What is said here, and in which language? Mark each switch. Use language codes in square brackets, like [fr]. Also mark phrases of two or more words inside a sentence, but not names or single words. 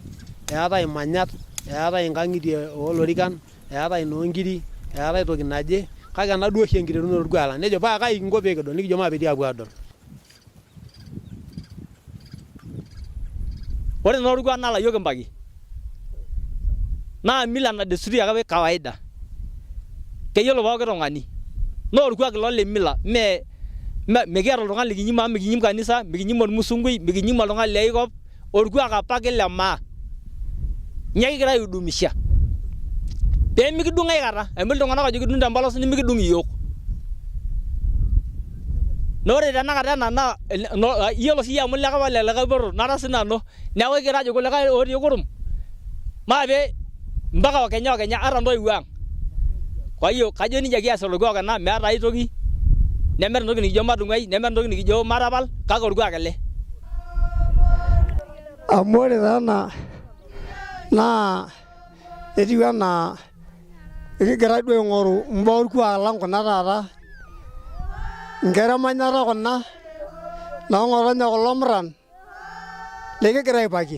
[mas] Eetai imanyat, eetai inkang'itie oolorikan, eetai inoonkiri, eetai toki naje kake ena duo oshi enkiterunoto orkuak lang. Nejo paa kai kinko pee kidol nikijo maapetii aapuo aadol. Ore naa orkuak naa layiok kimpaki naa [sw] mila na desturi [mas] ake kawaida keyiolo pooki tung'ani naa orkuak ilo le mila mekiata oltung'ani likinyim amu mikinyim kanisa mikinyim ormusungui mikinyim oltung'ani liaikop orkuak apake le maa nye kigira aidumisha pee mikidung aikata amu iltung'anak ajo kidung tempolos nimikidung iyiok. Naa ore tenakata ena naa iyiolo siyie amu lekapa lelikae poror nara sinanu neeku kigira ajo kulikae otii kurum maape mpaka okenya ata ntoiwuo ang. [sw] Kwa hiyo [mas] kajo nija kias orkuak ena meeta ai toki nemeeta entoki nikijo madung'ai nemeeta entoki nikijo matapal kake orkuak ele. Amu ore taa ena naa etiu enaa ekigira duo aing'oru mbaa orkuak lang kuna taata nkera emanyata kuna naang'otonye kulo murran likigira aipaki.